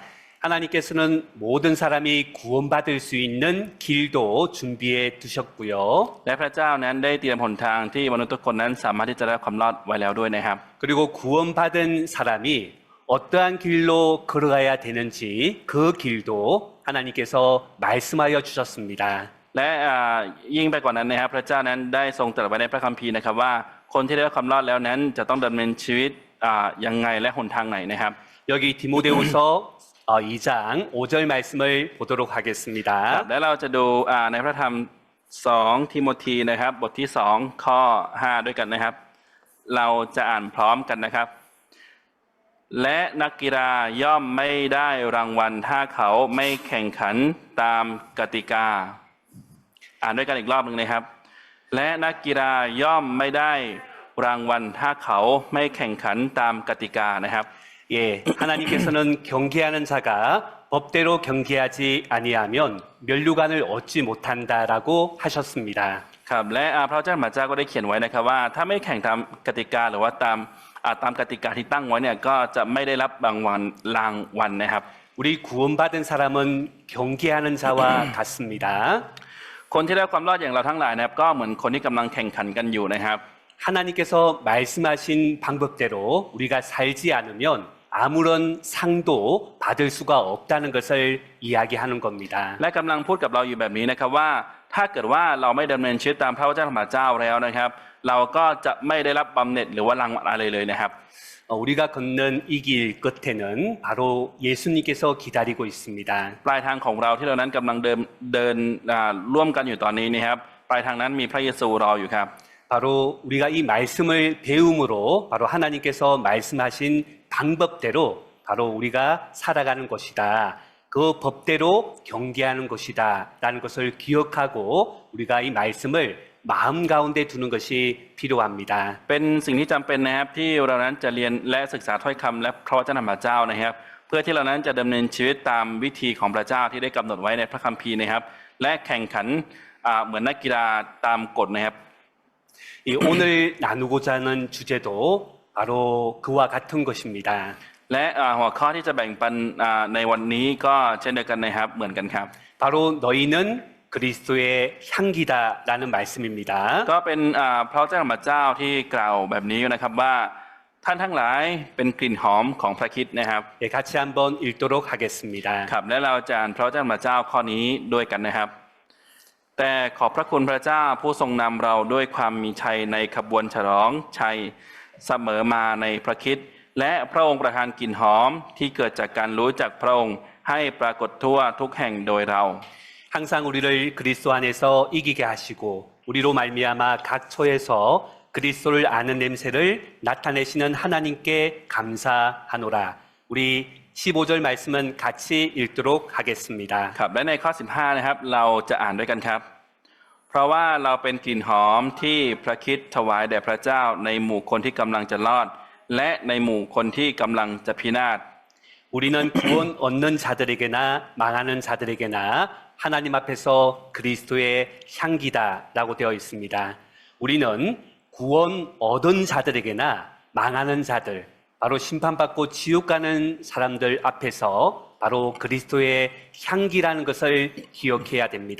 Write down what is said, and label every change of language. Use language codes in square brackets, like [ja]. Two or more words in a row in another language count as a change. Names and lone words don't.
[ko] 하나님께서는 모든 사람이 구원받을 수 있는 길도 준비해 두셨고요. [th] และพระเจ้านั้นได้เตรียมหนทางที่มนุษย์ทุกคนนั้นสามารถที่จะได้ความรอดไว้แล้วด้วยนะครับ [ko] 그리고 구원받은 사람이 어떠한 길로 걸어가야 되는지 그 길도 하나님께서 말씀하여 주셨습니다. [th] และยิ่งไปกว่านั้นนะครับพระเจ้านั้นได้ทรงตรัสไว้ในพระคัมภีร์นะครับว่าคนที่ได้รับความรอดแล้วนั้นจะต้องดำเนินชีวิตยังไงและหนทางไหนนะครับ [ko] 여기 디모데후서 2장 5절 말씀을 보도록 [th] ครับ [ko] 하겠습니다. [th] และเราจะดูในพระธรรม2ทิโมธีนะครับบทที่2ข้อ5ด้วยกันนะครับ เราจะอ่านพร้อมกันนะครับ และนักกีฬาย่อมไม่ได้รางวัลถ้าเขาไม่แข่งขันตามกติกา อ่านด้วยกันอีกรอบหนึ่งนะครับ และนักกีฬาย่อมไม่ได้รางวัลถ้าเขาไม่แข่งขันตามกติกานะครับ [ko] 예, 하나님께서는 경기하는 자가 법대로 경기하지 아니하면 면류관을 얻지 못한다라고 하셨습니다. [th] ครับและพระเจ้าพระเจ้าก็ได้เขียนไว้นะครับว่าถ้าไม่แข่งตามกติกาหรือว่าตามกติกาที่ตั้งไว้เนี่ยก็จะไม่ได้รับรางวัลนะครับ [ko] 우리 구원받은 사람은 경기하는 자와 같습니다. [th] คนที่ได้ความรอดอย่างเราทั้งหลายนะครับก็เหมือนคนที่กำลังแข่งขันกันอยู่นะครับ [ko] 하나님께서 말씀하신 방법대로 우리가 살지 않으면 아무런 상도 받을 수가 없다는 것을 이야기하는 겁니다. [th] และกำลังพูดกับเราอยู่แบบนี้นะครับว่าถ้าเกิดว่าเราไม่ดำเนินชีวิตตามพระวจนะของพระเจ้าแล้วนะครับ เราก็จะไม่ได้รับบำเหน็จหรือว่ารางวัลอะไรเลยนะครับ [ko] 우리가 걷는 이 길 끝에는 바로 예수님께서 기다리고 있습니다. [th] ปลายทางของเราที่เรานั้นกำลังเดินร่วมกันอยู่ตอนนี้นะครับปลายทางนั้นมีพระเยซูรออยู่ครับ [ko] 바로 우리가 이 말씀을 배움으로 바로 하나님께서 말씀하신 방법대로 바로 우리가 살아가는 것이다. 그 법대로 경계하는 것이다. 라는 것을 기억하고 우리가 이 말씀을 마음 가운데 두는 것이 필요합니다. [th] เป็นสิ่งที่จำเป็นนะครับที่เรานั้นจะเรียนและศึกษาถ้อยคำและพระวจนะของพระเจ้านะครับ เพื่อที่เรานั้นจะดำเนินชีวิตตามวิธีของพระเจ้าที่ได้กำหนดไว้ในพระคัมภีร์นะครับ และแข่งขันเหมือนนักกีฬาตามกฎนะครับ [ko] 이 오늘 나누고자 하는 주제도 바로 그와 같은 것입니다. [th] และหัวข้อที่จะแบ่งปันในวันนี้ก็เช่นเดียวกันนะครับเหมือนกันครับ [ko] 바로 너희는 그리스도의 향기다라는 말씀입니다. [th] ก็เป็นพระเจ้าของพระเจ้าที่กล่าวแบบนี้นะครับว่าท่านทั้งหลายเป็นกลิ่นหอมของพระคริสต์นะครับ [ko] 예, 같이 한번 읽도록 하겠습니다. [th] ครับและเราจะอ่านพระเจ้าของพระเจ้าข้อนี้ด้วยกันนะครับ แต่ขอบพระคุณพระเจ้าผู้ทรงนำเราด้วยความมีชัยในขบวนฉลองชัยเสมอมาในพระคริสต์และพระองค์ประทานกลิ่นหอมที่เกิดจากการรู้จักพระองค์ให้ปรากฏทั่วทุกแห่งโดยเรา [ko] 항상 우리를 그리스도 안에서 이기게 하시고 우리로 말미암아 각 처에서 그리스도를 아는 냄새를 나타내시는 하나님께 감사하노라. 우리 15절 말씀은 같이 읽도록 하겠습니다. [th] ครับและในข้อ 15 นะครับเราจะอ่านด้วยกันครับ เพราะว่าเราเป็นกลิ่นหอมที่พระคริสต์ถวายแด่พระเจ้าในหมู่คนที่กำลังจะรอด และในหมู่คนที่กำลังจะพินาศ [ko] 우리는 구원 얻는 자들에게나 망하는 자들에게나 하나님 앞에서 그리스도의 향기다라고 되어 있습니다. 우리는 구원 얻은 자들에게나 망하는 자들, 바로 심판받고 지옥 가는 사람들 앞에서 바로 그리스도의 향기라는 것을 기억해야 됩니다.